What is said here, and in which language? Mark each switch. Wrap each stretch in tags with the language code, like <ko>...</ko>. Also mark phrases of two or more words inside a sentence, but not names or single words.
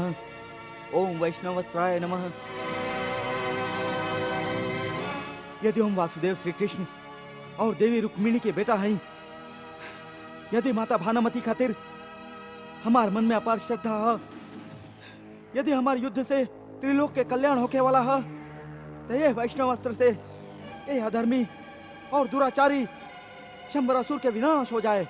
<sa>ओम वैष्णवस्त्राय नमः।</sa> <bho>यदि हम वासुदेव श्री कृष्ण और देवी रुक्मिणी के बेटा हैं, यदि माता भानुमति खातिर हमार मन में अपार श्रद्धा है, यदि हमार युद्ध से त्रिलोक के कल्याण होके वाला है, तो ये वैष्णव अस्त्र से ये अधर्मी और दुराचारी शंबरासुर के विनाश हो जाए।</bho>